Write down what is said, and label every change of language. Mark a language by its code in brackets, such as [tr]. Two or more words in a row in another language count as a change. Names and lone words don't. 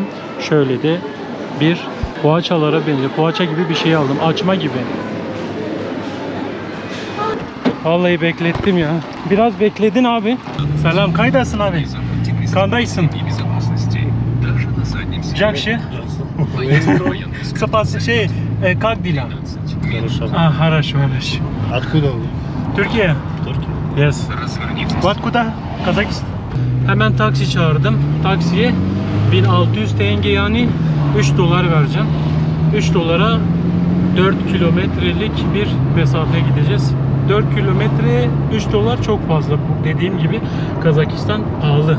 [tr] Şöyle de bir poğaçalara benziyor. Poğaça gibi bir şey aldım. Açma gibi. Vallahi beklettim ya. Biraz bekledin abi. Selam, kaydasın abi? Kandaysın. [kk] Jakşı. [ru] Спас как дела? Хорошо. Хорошо, хорошо. Откуда вы? [tr] Türkiye. Türkiye. Yes. Откуда? Kazakistan. Hemen taksi çağırdım. Taksiye 1600 tenge, yani 3 dolar vereceğim. 3 dolara 4 kilometrelik bir mesafe gideceğiz. 4 kilometreye 3 dolar çok fazla. Dediğim gibi Kazakistan pahalı.